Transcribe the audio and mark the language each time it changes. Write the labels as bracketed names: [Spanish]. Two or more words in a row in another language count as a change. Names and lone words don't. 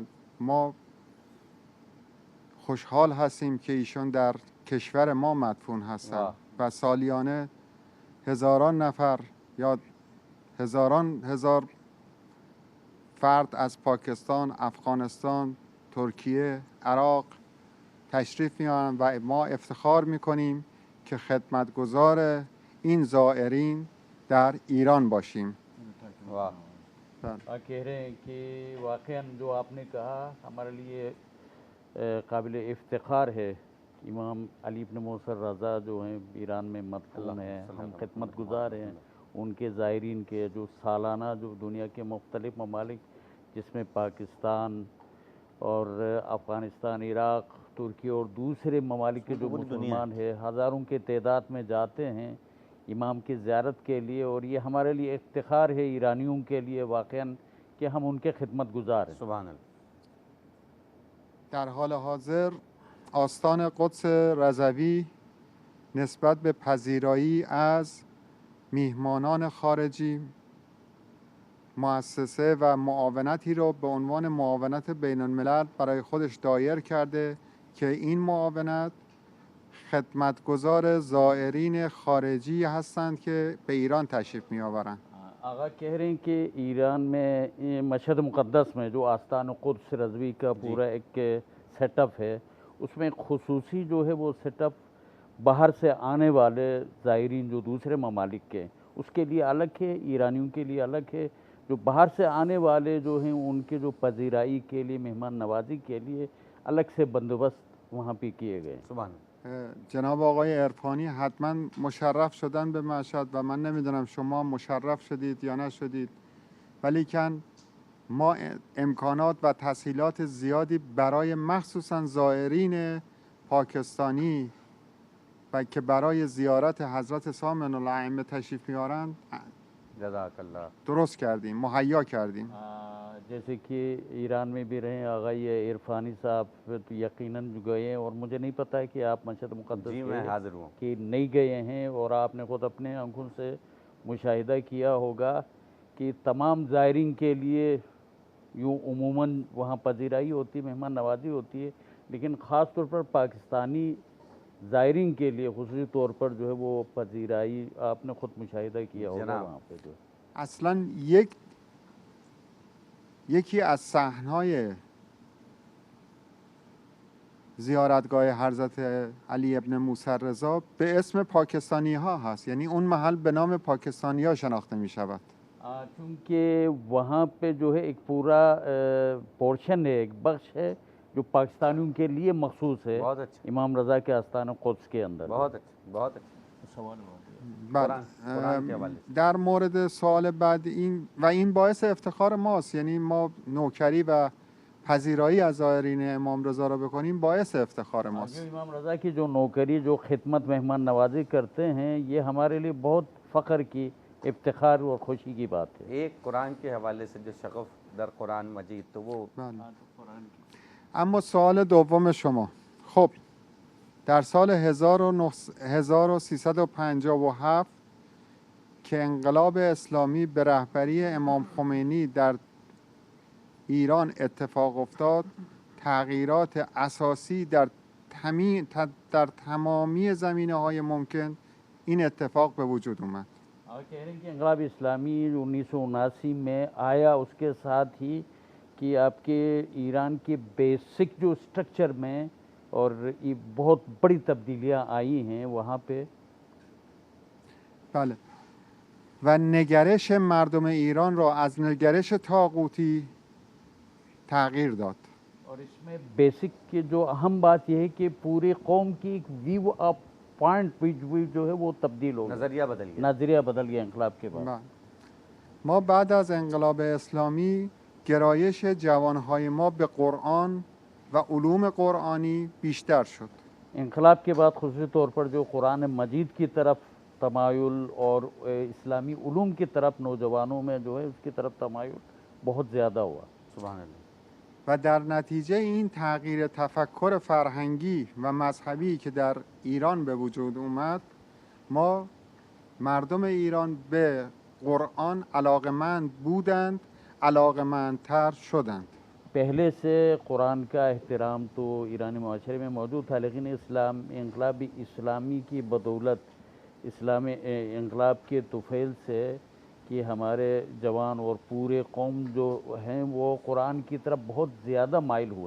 [Persian] ما خوشحال هستیم که ایشون در کشور ما مدفون هستند و سالیانه هزاران نفر یا هزار فرد از پاکستان، افغانستان، ترکیه، عراق تشریف میارن و ما افتخار میکنیم که خدمتگزار این زائرین در ایران باشیم. [Urdu] واہ. کہہ رہے ہیں کہ واقعاً جو آپ نے کہا ہمارے لیے قابل افتخار ہے. امام علی ابن موسی رضا جو ہیں ایران میں مدفون ہیں، ہم خدمت گزار ہیں ان کے زائرین کے، جو سالانہ جو دنیا کے مختلف ممالک جس میں پاکستان اور افغانستان، عراق، ترکی اور دوسرے ممالک کے جو مسلمان ہیں ہزاروں کے تعداد میں جاتے ہیں امام کی زیارت کے لیے، اور یہ ہمارے لیے افتخار ہے ایرانیوں کے لیے واقعاً کہ ہم ان کے خدمت گزار ہیں. [Arabic] سبحان اللہ. [Persian] در حال حاضر آستان قدس رضوی نسبت به پذیرایی از میهمانان خارجی مؤسسه و معاونتی رو به عنوان معاونت بین الملل برای خودش دایر کرده که این معاونت خدمتگزار زائرین خارجی هستند که به ایران تشریف می آورند. [Urdu] آقا کہہ رہے ہیں کہ ایران میں یہ مشہد مقدس میں جو آستان قدس رضوی کا پورا ایک سیٹ اپ ہے، اس میں ایک خصوصی جو ہے وہ سیٹ اپ باہر سے آنے والے زائرین جو دوسرے ممالک کے ہیں اس کے لیے الگ ہے، ایرانیوں کے لیے الگ ہے. جو باہر سے آنے والے جو ہیں ان کے جو پذیرائی کے لیے، مہمان نوازی کے لیے الگ سے بندوبست وہاں پہ کیے گئے. سبحان [Persian] جناب آقای عرفانی حتما مشرف شدن به مشهد و من نمیدونم شما مشرف شدید یا نشدید، ولیکن ما امکانات و تسهیلات زیادی برای مخصوصا زائرین پاکستانی و که برای زیارت حضرت سامن الائمه تشریف میارند [Arabic] جزاک اللہ. [Persian] درست کردیم، مهیا کردیم. [Urdu] جیسے کہ ایران میں بھی رہے آغا یہ عرفانی صاحب تو یقیناً گئے ہیں، اور مجھے نہیں پتہ ہے کہ آپ مشہد مقدس جی کے میں حاضر ہوں. کہ نہیں گئے ہیں، اور آپ نے خود اپنے آنکھوں سے مشاہدہ کیا ہوگا کہ تمام زائرین کے لیے یوں عموماً وہاں پذیرائی ہوتی، مہمان نوازی ہوتی ہے، لیکن خاص طور پر پاکستانی زائرین کے لیے خصوصی طور پر جو ہے وہ پذیرائی آپ نے خود مشاہدہ کیا ہوگا جناب. وہاں پہ جو [Persian] اصلا یکی از صحنهای زیارتگاه حضرت علی ابن موسی رضا به اسم پاکستانی ها هست، یعنی اون محل به نام پاکستانی ها شناخته می شود. [Urdu] چونکہ وہاں پہ جو ہے ایک پورا پورشن ہے، ایک بخش ہے جو پاکستانیوں کے لیے مخصوص ہے بہت اچھا. امام رضا کے آستان قدس کے اندر. بہت اچھا، بہت اچھا. [Persian] بله. [Urdu] قرآن کے حوالے سے. [Persian] در مورد سوال بعد این باعث افتخار ماست، یعنی ما نوکری و پذیرایی از زائرین امام رضا را بکنیم باعث افتخار [Urdu] جو [Persian] ماست. [Urdu] امام رضا کی جو نوکری، جو خدمت، مہمان نوازی کرتے ہیں، یہ ہمارے لیے بہت فخر کی، افتخار اور خوشی کی بات ہے. ایک قرآن کے حوالے سے جو شغف [Persian] در قرآن مجید [Urdu] تو وہ [Persian] بله. اما سوال دوم شما، خب در سال 1357 که انقلاب اسلامی به رهبری امام خمینی در ایران اتفاق افتاد، تغییرات اساسی در تمامی زمینه‌های ممکن این اتفاق به وجود اومد. [Urdu] کہہ رہے ہیں کہ انقلاب اسلامی 1979 میں آیا، اس کے ساتھ ہی کہ آپ کے ایران کے بیسک جو سٹرکچر میں اور یہ بہت بڑی تبدیلیاں آئی ہیں وہاں پہ. [Persian] بله. و نگرش مردم ایران را از نگرش طاغوتی تغییر داد. [Urdu] اور اس میں بیسک جو اہم بات یہ ہے کہ پوری قوم کی ایک [English] view of point [Urdu] جو ہے وہ تبدیل ہو گیا، نظریہ بدل گیا. نظریہ بدل گیا انقلاب کے بعد. [Persian] بله. ما بعد از انقلاب اسلامی گرایش جوانهای ما به قرآن و علوم قرآنی بیشتر شد. [Urdu] انقلاب کے بعد خصوصی طور پر جو قرآن مجید کی طرف تمایل اور اسلامی علوم کی طرف نوجوانوں میں جو ہے اس کی طرف تمایل بہت زیادہ ہوا. [Arabic] سبحان اللہ. [Persian] و در نتیجه این تغییر تفکر فرهنگی و مذهبی که در ایران به وجود اومد، ما مردم ایران به قرآن علاقمند بودند، علاقمندتر شدند. [Urdu] پہلے سے قرآن کا احترام تو ایرانی معاشرے میں موجود تھا، لیکن انقلاب اسلامی کی بدولت، انقلاب کے طفیل سے کہ ہمارے جوان اور پورے قوم جو ہیں وہ قرآن کی طرف بہت زیادہ مائل ہوئے.